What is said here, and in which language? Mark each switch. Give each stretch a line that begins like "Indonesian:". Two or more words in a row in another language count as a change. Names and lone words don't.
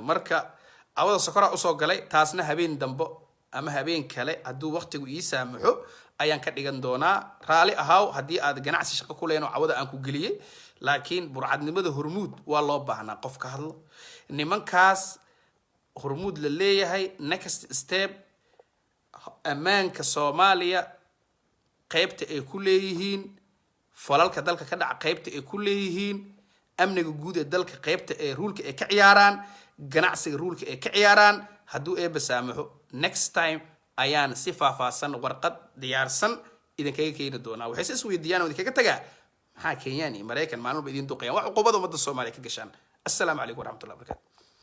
Somali: marka awada sokora usoo galay taasna habeen dambo ama habeen kale hadduu waqtigu ii saamaxo ayaan ka dhigan doonaa. raali ahaaw haddii aad ganacsi shaqo ku leeno cawada aan ku geliyey, laakiin burcadnimada hormuud waa loo baahnaa qof ka hadlo. nimankaas hormuud la leeyahay
English: next step
Somali: ammaanka Soomaaliya qaybta ay ku leeyihiin, falalka dalka ka dhaca qaybta ay ku leeyihiin, amniga guud ee dalka qaybta ee ruulka ay ka ciyaaraan, ganacsiga ruulka ay ka ciyaaraan. hadduu eeba saamaxo
English: next time
Somali: ayaan si faahfaahsan warqad diyaarsan idinkaga keeni doonaa. waxay is weydiiyaan oo idinkaga tagaa maxaa Kenyaan iyo Mareykan maalmo idin duqeeyaan wax uqubada ummadda Soomaaliya ka gashaan.
Arabic: السلام عليكم ورحمة الله وبركاته.